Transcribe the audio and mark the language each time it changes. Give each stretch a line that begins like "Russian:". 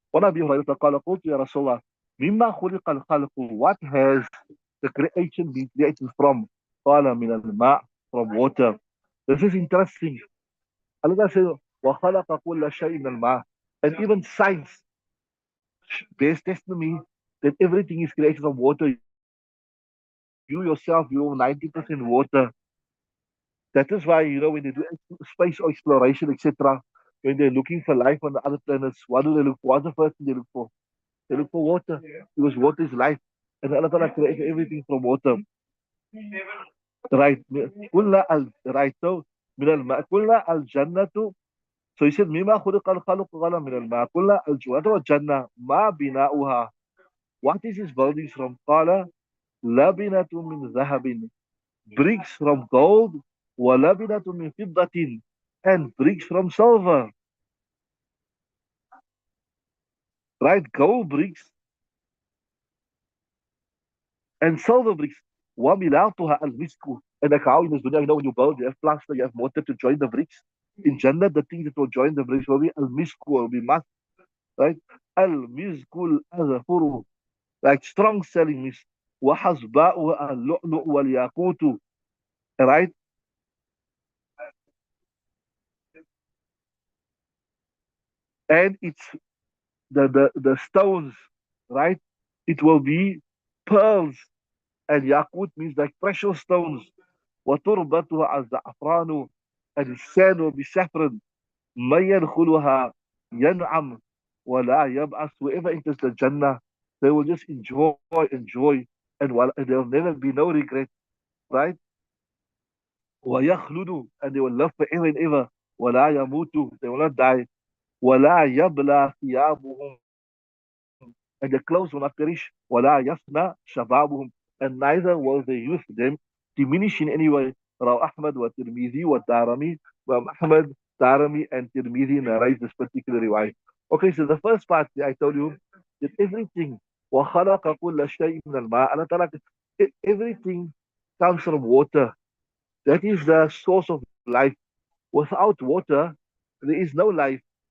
English: One of you
Arabic: قال قلت يا رسول الله مما خلق الخلق.
English: What has the creation been created from?
Arabic: قال من الماء,
English: from water. This is interesting. Allah says
Arabic: وخلق كل شيء من الماء.
English: And even science bears testimony that everything is created from water. You yourself, you're 90% water. That is why, you know, when they do space exploration, etc., when they're looking for life on the other planets, what do they look for? What's the first thing they look for? They look for water, because water is life. And Allah Ta'ala created everything from water. Right. Right.
Arabic: So, من الماء قلنا الجنة.
English: So he said,
Arabic: مما خلق الخلق قال من الماء قلنا الجنة ما بناؤها.
English: What is his buildings from?
Arabic: قال لبنة من ذهب.
English: Bricks from gold.
Arabic: وَلَبِنَةٌ مِنْ فِضَّةٍ.
English: And bricks from silver. Right? Gold bricks and silver bricks.
Arabic: وَمِلَاطُهَا الْمِسْكُ.
English: And like how in this dunya, you know, when you build, you have plaster, you have mortar to join the bricks. In Jannah, the thing that will join the bricks will be al-misku, will be musk. right? Al-mizkul azafuru, like strong selling mist.
Arabic: وحصباؤه اللؤلؤ والياقوت, right?
English: And it's the stones, right? It will be pearls, and yaqut means like precious stones.
Arabic: وتربتها الزعفران,
English: and the sand will be saffron.
Arabic: من يدخلها ينعم ولا يبعث.
English: Whoever enters the Jannah, they will just enjoy, and there will never be no regret, right?
Arabic: ويخلد,
English: and they will live forever and ever.
Arabic: ولا يموت,
English: they will not die.
Arabic: ولا يبلى ثيابهم,
English: and the clothes will not perish.
Arabic: ولا يفنى شبابهم,
English: and neither will the youth them diminish in any way.
Arabic: رواه أحمد والترمذي والدارمي.
English: Ahmad, Darami, and Tirmidhi narrate this particular riwayat. Okay, so the first part I told you that everything
Arabic: وخلق كل شيء من الماء.
English: Allah Ta'ala, everything comes from water. That is the source of life. Without water, there is no life.